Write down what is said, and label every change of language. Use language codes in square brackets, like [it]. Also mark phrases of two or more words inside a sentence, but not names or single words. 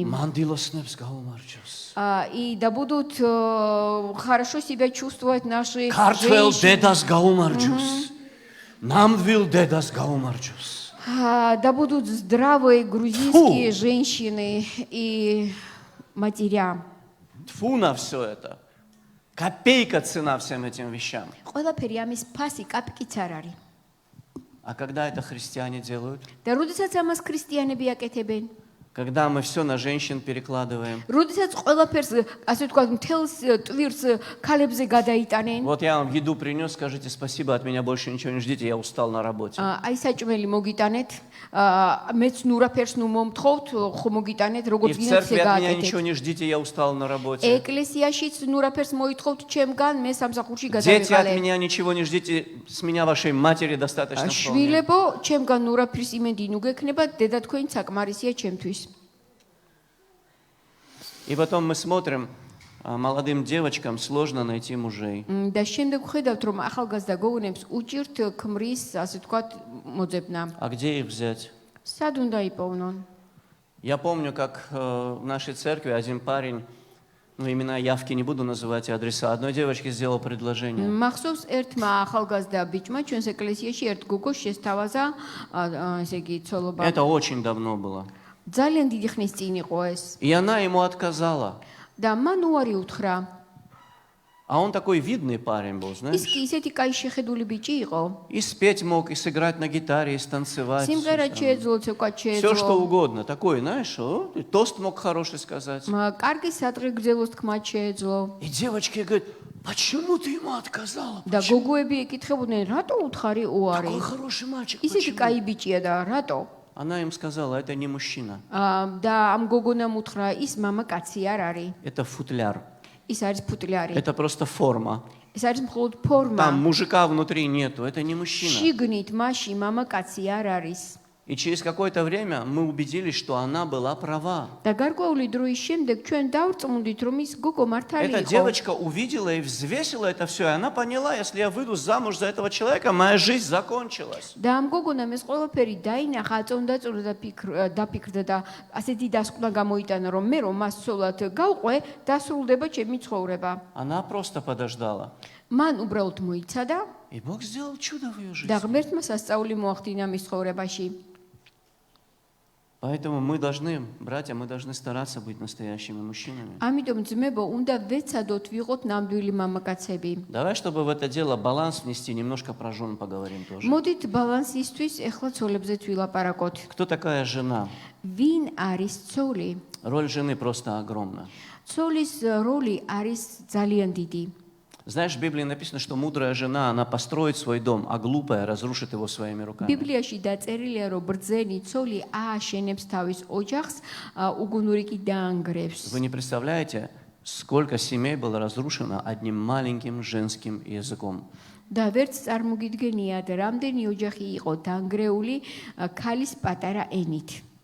[ka] მანდილოსნებს გაუმარჯოს. [ru] и да будут хорошо себя чувствовать наши [ka] ქართველ [ru] женщины. [ka] დედას გაუმარჯოს. ნამდვილ დედას გაუმარჯოს. [ru] Да будут здравые грузинские женщины и матеря. Тьфу на все это. Копейка цена всем этим вещам. [ka] ყველაფერი ამის ფასი კაპიკიც არ არის. [ru] А когда это христиане делают? [ka] და როდესაც ამას ქრისტიანები აკეთებენ, [ru] Когда мы все на женщин перекладываем. [ka] როდესაც ყველაფერს, ასე ვთქვათ, მთელს ტვირთს ქალებზე გადაიტანენ, [ru] Вот я вам еду принес, скажите спасибо, от меня больше ничего не ждите, я устал на работе. [ka] აი საჭმელი მოგიტანეთ, მეც ნურაფერს ნუ მომთხოვთ, ხო მოგიტანეთ, [ru] И [ka] როგორც [ru] в [ka] გინდათ [ru] церкви от меня [ka] შეგააკეთეთ. [ru] ничего не ждите, я устал на работе. [ka] ეკლესიაშიც ნურაფერს მოითხოვთ ჩემგან, მე სამსახურში [ru] Дети, от [ka] გადავიყალე. [ru] меня ничего не ждите, с меня вашей матери достаточно вполне. [ka] შვილებო, ჩემგან ნურაფრის იმედი ნუ გექნება, დედა თქვენი საკმარისია ჩემთვის. [ru] И потом мы смотрим, молодым девочкам сложно найти мужей. [ka] და შემდეგ ვხედავთ, რომ ახალგაზრდა გოგონებს უჭირთ ქმრის, ასე ვთქვათ, მოძებნა. [ru] А где их взять? [ka] სად უნდა იპოვნონ? [ru] Я помню, как в нашей церкви один парень Ну, имена явки не буду называть, и адреса. Одной девочке сделал предложение. [ka] მახსოვს ერთმა ახალგაზრდა ბიჭმა ჩვენს ეკლესიაში ერთ გოგოს შესთავაზა ესე იგი ცოლობა. [ru] Это очень давно было. [ka] ძალიან დიდი ხნის წინ იყო ეს. [ru] И она ему отказала. [ka] და მან უარი უთხრა. [ru] А он такой видный парень был, [ka] ის [ru] знаешь. [ka] კი ისეთი კაი შეხედული бიჭი იყო. [ru] И спеть мог, и сыграть на гитаре, и станцевать. [ka] სიმღერა შეეძლო, ცეკვა [ru] Все, что [ka] შეეძლო. [ru] угодно. Такой, знаешь, и тост мог хороший сказать. [ka] კარგი სადღე გრძელოს თქმა შეეძლო. [ru] И девочки говорят, почему ты ему отказала? [ka] და გოგოები ეკითხებოდნენ, რატო უთხარი უარი? [ru] Такой хороший мальчик. [ka] ისეთი [ru] Почему? [ka] კაი биჭია და რატო? [ru] Она им сказала, это не мужчина, [ka] და ამ გოგონამ უთხრა, ის мама კაცი არ არის. [ru] это футляр. [ka] ის არის ფუტლარი. [ru] Это просто форма. [ka] ეს არის მხოლოდ ფორმა. [ru] Там мужика внутри нету, это не мужчина. [ka] შიგნით მასში мама კაცი არ არის. [ru] И через какое-то время мы убедились, что она была права. [ka] და გარკვეული დროის შემდეგ ჩვენ დავწმუნდით, რომ ის გოგო მართალი [ru] Эта [ka] იყო. [ru] девочка увидела и взвесила это все, и она поняла, если я выйду замуж за этого человека, моя жизнь закончилась. [ka] და ამ გოგონამ ეს ყველაფერი დაინახა, აწონდაწონდა და დაფიქრდა და ასეთი დასკვნა გამოიტანა, რომ მე რომ მას ცოლად გავყვე, დასრულდება ჩემი ცხოვრება. [ru] Она просто подождала. [ka] მან უბრალოდ მოიცადა [ru] И Бог сделал чудо в ее жизни. [ka] და ღმერთმა სასწაული მოახდინა მის ცხოვრებაში. [ru] Поэтому мы должны, братья, мы должны стараться быть настоящими мужчинами. [ka] ამიტომ ძმებო, უნდა ვეცადოთ ვიყოთ ნამდვილი მამაკაცები. [ru] Давай, чтобы в это дело баланс внести, немножко про жен поговорим тоже. [ka] მოდით ბალანსისთვის ეხლა ცოლებზეც ვილაპარაკოთ. [ru] Кто такая жена? [ka] ვინ არის ცოლი? [ru] Роль жены просто огромна. [ka] ცოლის როლი არის ძალიან დიდი. [ru] Знаешь, в Библии написано, что мудрая жена, она построит свой дом, а глупая разрушит его своими руками. [ka] ბიბლიაში დაწერილია, რომ ბრძენი ცოლი ააშენებს თავის ოჯახს, უგუნური კი დაანგრევს. [ru] Вы не представляете, сколько семей было разрушено одним маленьким женским языком. [ka] და ვერც წარმოგიდგენიათ, რამდენი ოჯახი იყო დაანგრეული ქალის პატარა ენით.